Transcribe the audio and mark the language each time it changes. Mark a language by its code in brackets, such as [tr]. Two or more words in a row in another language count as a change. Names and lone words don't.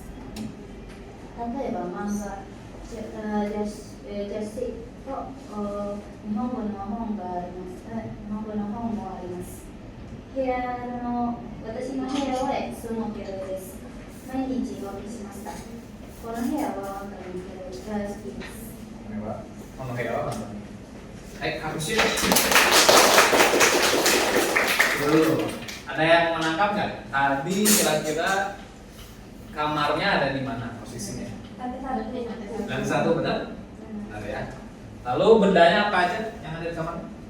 [ja] 例えば漫画、雑誌と日本語の本があります。日本語の本もあります。私の部屋はその広いです。毎日動きしました。この部屋は本当に広いが好きです。この部屋は [id] Baik, habis itu. Dulu, ada yang menangkap nggak? Tadi kira-kira kamarnya ada di mana posisinya? Dan satu benar? Benar ya. Lalu bendanya apa aja yang ada di kamar?